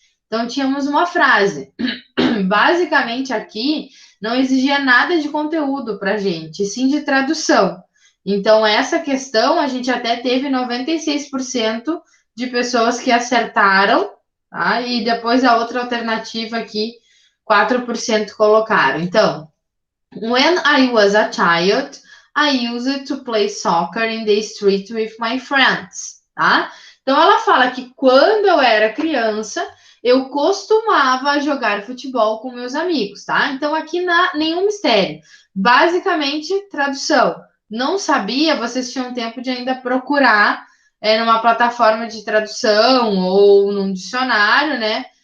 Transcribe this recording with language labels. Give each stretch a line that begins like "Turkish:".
Portuguese: Então, tínhamos uma frase. Basicamente, aqui não exigia nada de conteúdo para gente, sim de tradução. Então, essa questão, a gente até teve 96% de pessoas que acertaram, tá? E depois a outra alternativa aqui, 4% colocaram.
English: Então, when I was a child, I used to play soccer in the street with my friends, tá?
Portuguese: Então, ela fala que quando eu era criança, eu costumava jogar futebol com meus amigos, tá? Então, aqui nenhum mistério. Basicamente, tradução. Não sabia, vocês tinham tempo de ainda procurar numa plataforma de tradução ou num dicionário, né?